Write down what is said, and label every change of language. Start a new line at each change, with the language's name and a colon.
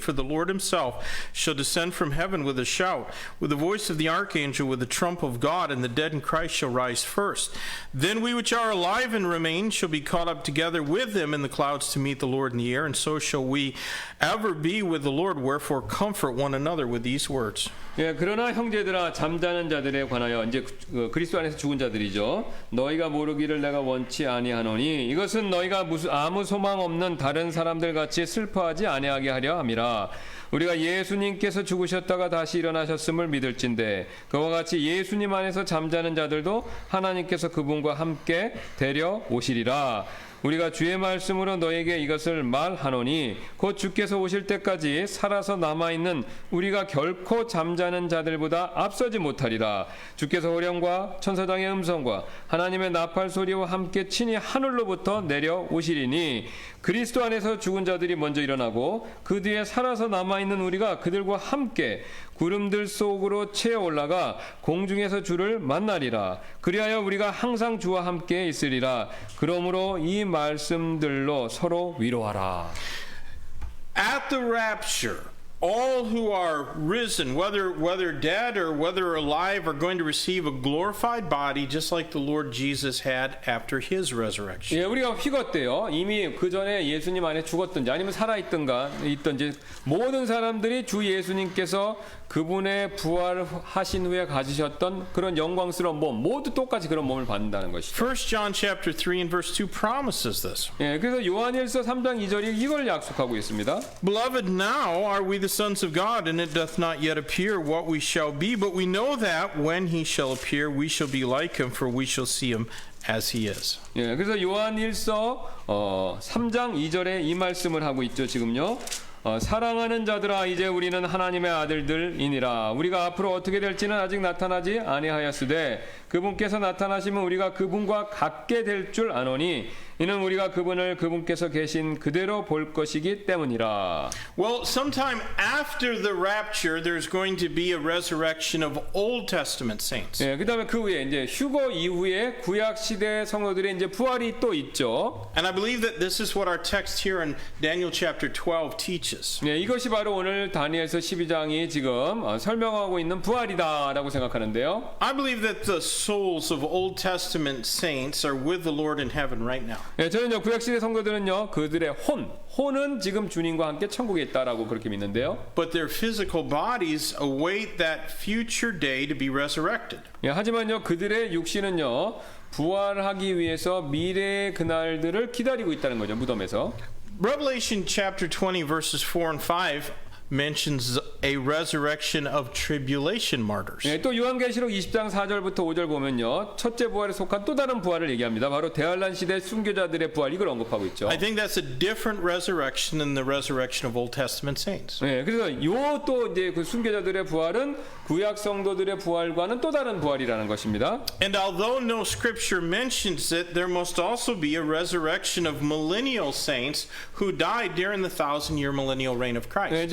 English: For the Lord himself shall descend from heaven with a shout, with the voice of the archangel, with the trump of God, and the dead in Christ shall rise first. Then we which are alive and remain shall be caught up together with them in the clouds to meet the Lord in the air, and so shall we ever be with the Lord. Wherefore comfort one another with these words.
Korean: 예, 그러나 형제들아 잠자는 자들에 관하여 이제 그리스도 안에서 죽은 자들이죠. 너희가 모르기를 내가 원치 아니하노니 이것은 너희가 아무 소망 없는 다른 사람들 같이 슬퍼하지 아니하게 하려 함이라. 우리가 예수님께서 죽으셨다가 다시 일어나셨음을 믿을진대 그와 같이 예수님 안에서 잠자는 자들도 하나님께서 그분과 함께 데려오시리라. 우리가 주의 말씀으로 너에게 이것을 말하노니 곧 주께서 오실 때까지 살아서 남아있는 우리가 결코 잠자는 자들보다 앞서지 못하리라. 주께서 호령과 천사장의 음성과 하나님의 나팔 소리와 함께 친히 하늘로부터 내려오시리니 그리스도 안에서 죽은 자들이 먼저 일어나고 그 뒤에 살아서 남아있는 우리가 그들과 함께 구름들 속으로 채어 올라가 공중에서 주를 만나리라. 그리하여 우리가 항상 주와 함께 있으리라. 그러므로 이 말씀들로 서로 위로하라.
English: At the rapture, all who are risen, whether dead or whether alive, are going to receive a glorified body just like the Lord Jesus had after his resurrection.
Korean: 예, 우리가 휘것대요. 이미 그 전에 예수님 안에 죽었든지 아니면 살아있든지 모든 사람들이 주 예수님께서 그분의 부활하신 후에 가지셨던 그런 영광스러운 몸 모두 똑같이 그런 몸을 받는다는 것이죠.
English: 1 John chapter 3 and verse 2 promises this.
Korean: 예, 그래서 요한일서 3장 2절이 이걸 약속하고 있습니다.
English: Beloved, now are we the sons of God, and it doth not yet appear what we shall be, but we know that when he shall appear, we shall be like him, for we shall see him as he is.
Korean: 예, 그래서 요한일서 3장 2절에 이 말씀을 하고 있죠. 지금요. 사랑하는 자들아 이제 우리는 하나님의 아들들이니라. 우리가 앞으로 어떻게 될지는 아직 나타나지 아니하였으되 그분께서 나타나시면 우리가 그분과 같게 될 줄 아노니 이는 우리가 그분을 그분께서 계신 그대로 볼 것이기 때문이라.
English: Well, sometime after the rapture, there's going to be a resurrection of Old Testament saints.
Korean: 예, 그다음에 그 후에 이제 휴거 이후에 구약 시대 성도들의 이제 부활이 또 있죠.
English: And I believe that this is what our text here in Daniel chapter 12 teaches.
Korean: 예, 이것이 바로 오늘 다니엘서 12장이 지금 설명하고 있는 부활이다라고 생각하는데요.
English: I believe that the souls of Old Testament saints are with the Lord in heaven right now.
Korean: 예, 저는요 구약 시대 성도들은요 그들의 혼은 지금 주님과 함께 천국에 있다라고 그렇게 믿는데요.
English: But their physical bodies await that future day to be resurrected.
Korean: 예, 하지만요 그들의 육신은요 부활하기 위해서 미래의 그날들을 기다리고 있다는 거죠. 무덤에서.
English: Revelation chapter 20 verses 4 and 5 mentions a resurrection of tribulation martyrs.
Korean: 예, 또 요한계시록 20장 4절부터 5절 보면요 첫째 부활에 속한 또 다른 부활을 얘기합니다. 바로 대환란 시대 순교자들의 부활 이걸 언급하고 있죠.
English: I think that's a different resurrection than the resurrection of Old Testament saints.
Korean: 예, 그래서 요 또 이제 그 순교자들의 부활은 구약 성도들의 부활과는 또 다른 부활이라는 것입니다.
English: And although no scripture mentions it, there must also be a resurrection of millennial saints who died during the 1,000-year millennial reign of Christ.